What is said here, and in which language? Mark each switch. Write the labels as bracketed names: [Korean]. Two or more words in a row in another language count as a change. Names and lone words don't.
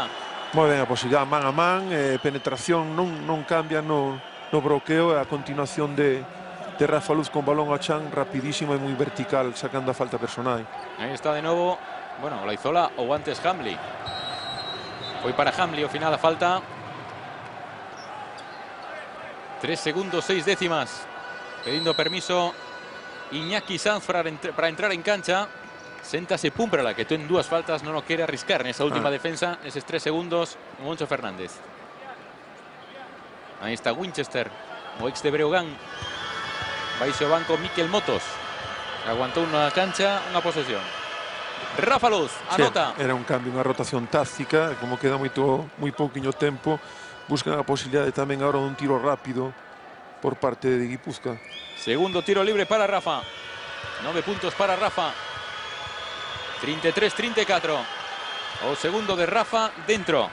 [Galician] Moi ben a posibilidade, man a man, penetración non cambia no bloqueo, a continuación de Rafa Luz con balón a chan, rapidísimo e moi vertical, sacando a falta personal. Aí está de novo, bueno, Olaizola ou antes Hamley. Foi para Hamley ao final a falta. 3 segundos 6 décimas. [Spanish] Pidiendo permiso Iñaki Sanz para entrar en cancha. Séntase Pumprala, que tú en 2 faltas no quiere arriscar en esa última defensa. Esos 3 segundos, Moncho Fernández. Ahí está Winchester, o ex de Breogán. [Galician] Baixo banco [Spanish] Miquel Motos. Aguantó una cancha, una posesión. Rafa Luz, anota. [Galician] Sí, era un cambio, unha rotación táctica. Como queda moi pouquiño tempo, buscan a posibilidade tamén agora dun tiro rápido por parte de Guipúzcoa. Segundo tiro libre para Rafa. 9 puntos para Rafa. 33-34. O segundo de Rafa dentro.